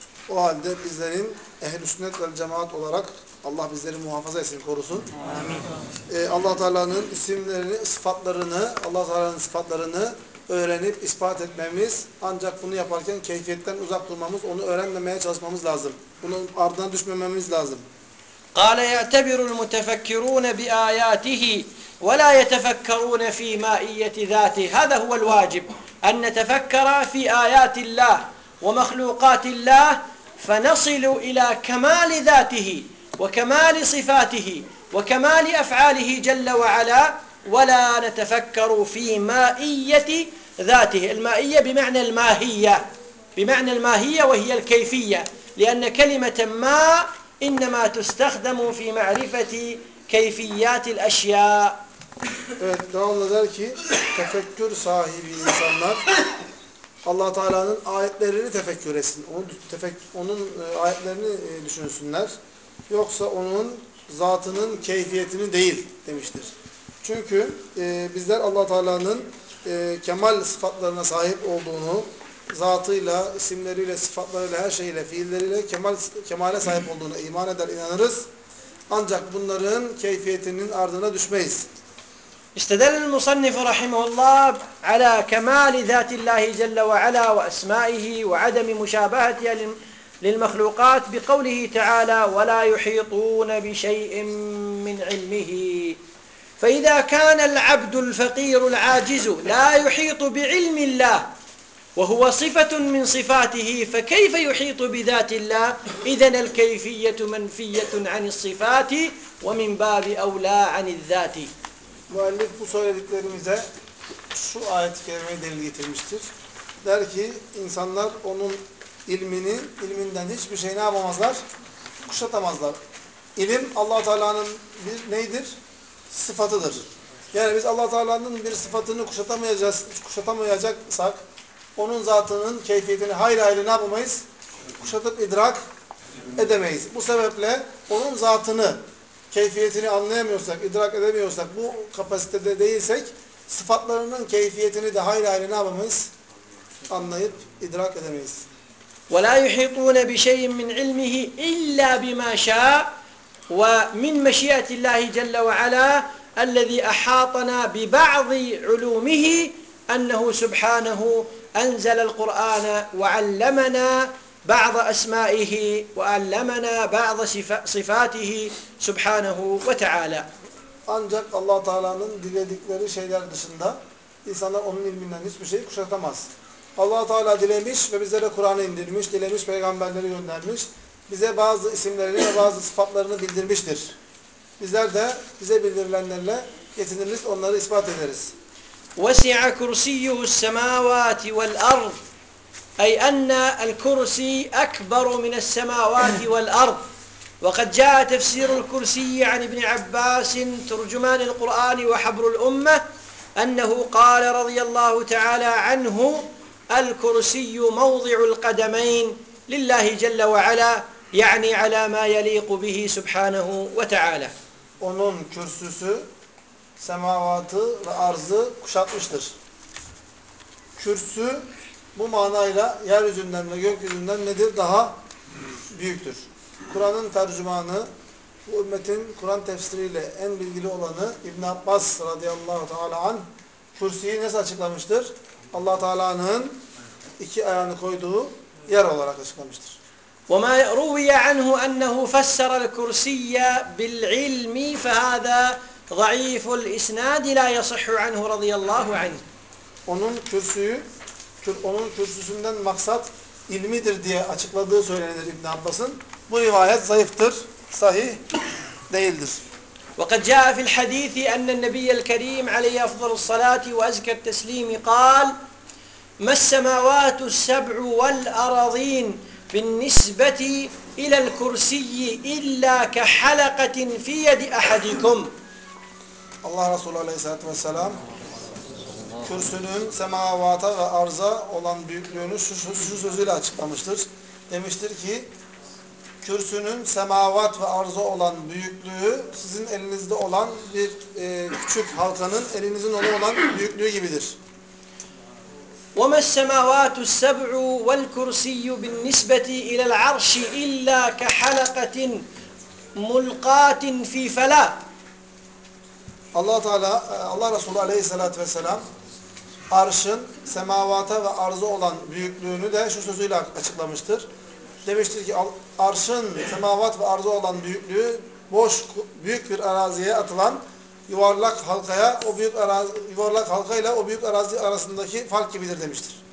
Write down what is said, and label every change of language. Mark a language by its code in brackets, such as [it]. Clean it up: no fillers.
[tr] O halde bizlerin ehl-i sünnet vel cemaat olarak Allah bizleri muhafaza etsin, korusun. Amin. Allah-u Teala'nın isimlerini, sıfatlarını, Allah-u Teala'nın sıfatlarını öğrenip ispat etmemiz ancak bunu yaparken keyfiyetten uzak durmamız onu öğrenmemeye çalışmamız lazım. Bunun ardına düşmememiz lazım. [ar] قَالَ يَعْتَبِرُ الْمُتَفَكِّرُونَ بِآيَاتِهِ وَلَا يَتَفَكَّرُونَ فِي مَائِيَّةِ ذَاتِهِ هَذَا هُوَ الْوَاجِبُ أَنْ نَتَفَكَّرَ فِي آيَاتِ اللّٰهِ وَمَخْلُوقَاتِ اللّٰهِ فَنَصِلُ إِلَى كَمَالِ ذَاتِهِ وَكَمَالِ صِفَاتِهِ وَكَمَالِ أَفْعَالِهِ جَلَّ وَعَلَا ولا نتفكر في مائية ذاته المائية بمعنى الماهية بمعنى الماهية وهي الكيفية لأن كلمة ما إنما تستخدم في معرفة كيفيات الأشياء [tr] Evet, devamlı der ki tefekkür sahibi insanlar Allah Teala'nın ayetlerini tefekkür etsin. Onun ayetlerini düşünsünler. Yoksa onun zatının keyfiyetini değil demiştir. Çünkü bizler Allah Teala'nın kemal sıfatlarına sahip olduğunu, zatıyla, isimleriyle, sıfatlarıyla, her şeyle, fiilleriyle kemale sahip olduğuna iman eder, inanırız. Ancak bunların keyfiyetinin ardına düşmeyiz. [ar] İstedel el-musannif rahimehullah ala kemal zatillahi celle ve ala ve esmaihi ve adem müşabahati lil-mahlukat bi kavlihi taala ve la yuhitun bi şey'in min ilmihi. فإذا كان العبد الفقير العاجز لا يحيط بعلم الله وهو صفة من صفاته فكيف يحيط بذات الله إذن الكيفية منفية عن الصفات ومن باب أولى عن الذات [tr] مؤلف bu söylediklerimize şu ayet kerimeyi delil getirmiştir. Der ki insanlar onun ilminden hiçbir şey ne yapamazlar? Kuşatamazlar. İlim Allah-u Teala'nın bir neydir? Sıfatıdır. Yani biz Allah Teala'nın bir sıfatını kuşatamayacaksak onun zatının keyfiyetini hayra hayra ne yapamayız? Kuşatıp idrak edemeyiz. Bu sebeple onun zatını, keyfiyetini anlayamıyorsak, idrak edemiyorsak, bu kapasitede değilsek sıfatlarının keyfiyetini de hayra hayra ne yapamayız? Anlayıp idrak edemeyiz. [ar] Ve la yuhituna bi şey'in min ilmihi illa bima şa ومن مشيئة الله جل وعلا الذي أحاطنا ببعض علومه أنه سبحانه أنزل القرآن وعلمنا بعض أسمائه وعلمنا بعض صفاته سبحانه وتعالى [tr] Ancak Allah Teala'nın diledikleri şeyler dışında insanlar onun ilminden hiçbir şeyi kuşatamaz. Allah-u Teala dilemiş ve bize de Kur'an'ı indirmiş, dilemiş peygamberleri göndermiş. Bize bazı isimlerini ve bazı sıfatlarını bildirmiştir. Bizler de bize bildirilenlerle yetiniriz, onları ispat ederiz. [ar] وَسِعَ كُرْسِيُّهُ السَّمَاوَاتِ وَالْأَرْضِ أي أن الكرسي أكبر من السماوات والأرض وقد جاء تفسير الكرسي عن ابن عباس ترجمان القرآن وحبر الأمة أنه قال رضي الله تعالى عنه الكرسي موضع القدمين لله جل وعلا يعني على ما يليق به سبحانه وتعالى [tr] onun kürsüsü semavatı ve arzı kuşatmıştır. Kürsü bu manayla yeryüzünden ve gökyüzünden nedir daha büyüktür. Kur'an'ın tercümanı, bu ümmetin Kur'an tefsiriyle en bilgili olanı İbn Abbas radıyallahu teala an kürsüyü nasıl açıklamıştır? Allah Teala'nın iki ayağını koyduğu yer olarak açıklamıştır. [ar] وما روي عنه أنه فسر الكرسي بالعلم فهذا ضعيف الإسناد لا يصح عنه رضي الله عنه. [tr] Onun kürsüyü onun kürsüsünden maksat ilmidir diye açıkladığı söylenir İbn Abbas'ın. Bu rivayet zayıftır, sahih değildir. [ar] وقد جاء في الحديث أن النبي الكريم عليه أفضل الصلاة وأزكى التسليم قال ما السماوات السبع والأراضين بالنسبة إلى الكرسي إلا كحلقة في يد أحدكم. [tr] Allah Resulü Aleyhisselatü Vesselam kürsünün semavata ve arza olan büyüklüğünü şu sözüyle açıklamıştır. Demiştir ki kürsünün semavat ve arza olan büyüklüğü sizin elinizde olan bir küçük halkanın elinizin onu olan büyüklüğü gibidir. [ar] وما السماوات السبع والكرسي بالنسبة إلى العرش إلا كحلقة ملقاة في فلاة. [tr] Allah Teala, Allah Resulü Aleyhisselatü Vesselam arşın semavata ve arza olan büyüklüğünü de şu sözüyle açıklamıştır. Demiştir ki arşın semavat ve arza olan büyüklüğü boş büyük bir araziye atılan yuvarlak halkaya o büyük arazi yuvarlak halkayla o büyük arazi arasındaki fark gibidir demiştir.